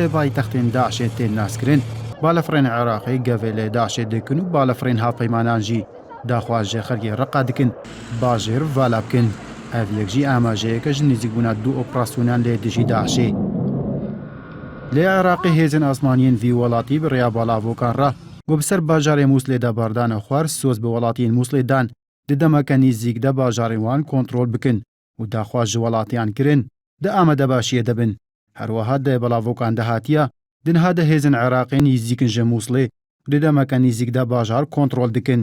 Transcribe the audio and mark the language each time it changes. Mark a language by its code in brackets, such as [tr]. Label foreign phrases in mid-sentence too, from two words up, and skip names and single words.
[ku] پایتەختên داعشێ تێن ناسکردن بالەفرێن عێراقی گەڤێ لێ داعشێ دەکەن و بالەفرێن هاوپەیمانان جی داخوازیە خەرکی ڕەقا دکن باژێر ڤالا بکن ئەڤ یەکجی ئاماژەیەکەش نزیکبوونە دوو ئۆپراسیۆنان لێ دژی داعشێ لێ عێراقی هێزن ئاسمانیên vî welatî bi rêya balavûkan re û bi ser bajarê Muslê de berdana xwar soz bi welatiyên Muslê dan di demeke nîzik de bajarên wan kontrol bikin û daxwaz ji welatiyan kirin di amadebaşiyê de bin. Her wiha dê belavûkan de hatiye di niha de hêzin Iraqê nîzîkin ji Muslê di demeke nîzik de bajar kontrol dikin.